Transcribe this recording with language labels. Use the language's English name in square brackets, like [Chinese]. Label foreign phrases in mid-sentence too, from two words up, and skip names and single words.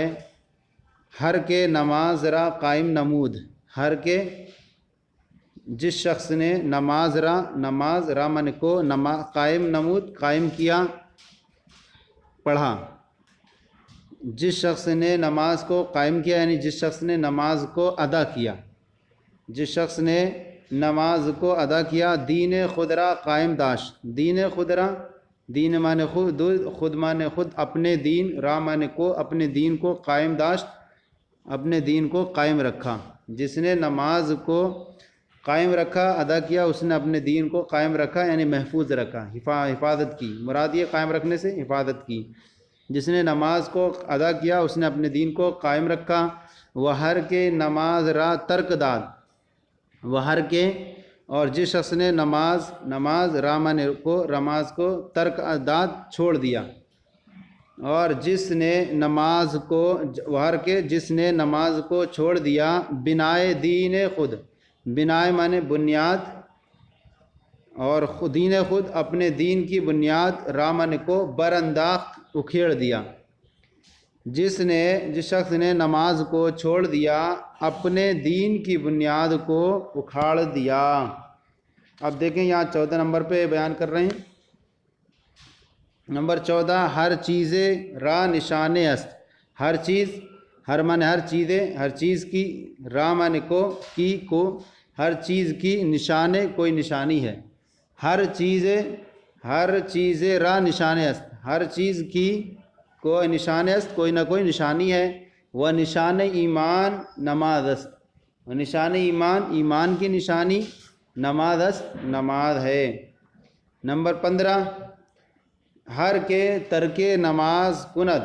[Persian] ہر کے نماز را قائم نمود، [Urdu] ہر کے جس شخص نے نماز را من کو قائم نمود، قائم کیا، پڑھا۔ جس شخص نے نماز کو قائم کیا یعنی جس شخص نے نماز کو ادا کیا، جس شخص نے نماز کو ادا کیا، [Persian] دین خود را قائم داشت۔ دین خود را، دین مانے خود، خود مانے خود، [Urdu] اپنے دین، را مانے کو، اپنے دین کو قائم داشت، اپنے دین کو قائم رکھا۔ جس نے نماز کو قائم رکھا، ادا کیا، اس نے اپنے دین کو قائم رکھا یعنی محفوظ رکھا، حفاظت کی۔ مراد یہ قائم رکھنے سے حفاظت کی۔ جس نے نماز کو ادا کیا اس نے اپنے دین کو قائم رکھا۔ [Persian] وہ ہر کے نماز را ترک داد، [Urdu] وہ ہر کے، اور جس شخص نے نماز را مانے کو، [Persian] نماز کو ترک داد، [Urdu] چھوڑ دیا، اور جس نے نماز کو، وہ ہر کے جس نے نماز کو چھوڑ دیا، [Persian] بنائے دین خود، [Urdu] بنائے مانے بنیاد، اور دین خود اپنے دین کی بنیاد، را مانے کو برانداخت، اکھیڑ دیا۔ جس شخص نے نماز کو چھوڑ دیا اپنے دین کی بنیاد کو اکھاڑ دیا۔ اب دیکھیں یہاں 14 نمبر پہ بیان کر رہے ہیں۔ [Persian] نمبر 14 ہر چیز را نشان است۔ [Urdu] ہر چیز، ہر مانے ہر چیزیں، ہر چیز کی، را مانے کو، کی کو، ہر چیز کی، نشان کوئی نشانی ہے۔ [Persian] ہر چیز را نشان است، [Urdu] ہر چیز کی کوئی [Persian] نشان است، [Urdu] کوئی نہ کوئی نشانی ہے۔ [Persian] وہ نشان ایمان نماز است، [Urdu] وہ نشان ایمان، ایمان کی نشانی [Persian] نماز است، [Urdu] نماز ہے۔ [Persian] نمبر 15 ہر کے ترک نماز کند۔